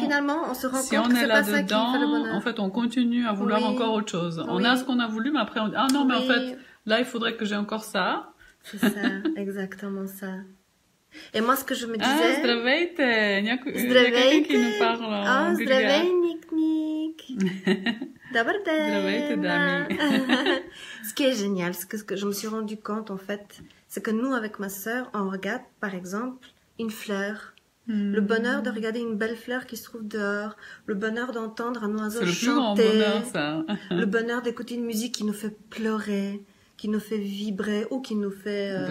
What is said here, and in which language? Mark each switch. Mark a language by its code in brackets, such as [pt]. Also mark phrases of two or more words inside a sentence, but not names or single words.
[fr] on se rend si compte on que est c'est pas ça qui fait le là-dedans, bonheur. en fait, on continue à vouloir encore autre chose. On a ce qu'on a voulu, mais après, on dit, ah non, mais en fait, là, il faudrait que j'ai encore ça. C'est ça, exactement ça. Et moi, ce que je me disais... [bg] Здравейте! [fr] Il y a quelqu'un qui nous parle en bulgare. [bg] Здравей, Ник-Ник! Добър ден! Здравейте, дами! [fr] Ce qui est génial, ce que je me suis rendu compte, en fait, c'est que nous, avec ma sœur, on regarde, par exemple, une fleur. Le bonheur de regarder une belle fleur qui se trouve dehors. Le bonheur d'entendre un oiseau chanter. C'est le plus grand bonheur, ça. Le bonheur d'écouter une musique qui nous fait pleurer, qui nous fait vibrer ou qui nous fait...